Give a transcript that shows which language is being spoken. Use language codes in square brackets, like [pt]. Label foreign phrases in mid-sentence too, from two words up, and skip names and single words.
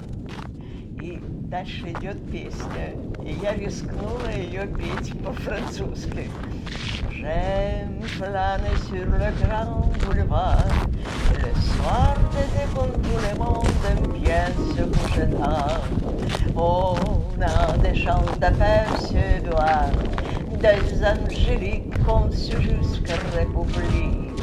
[ru] И дальше идет песня. И я рискнула ее петь по-французски. [fr] J'aime flâner sur le grand boulevard. Le soir d'été quand tout le monde aime bien se coucher tard. On a des chants d'appel suédois, des angéliques comme sur jusqu'à République.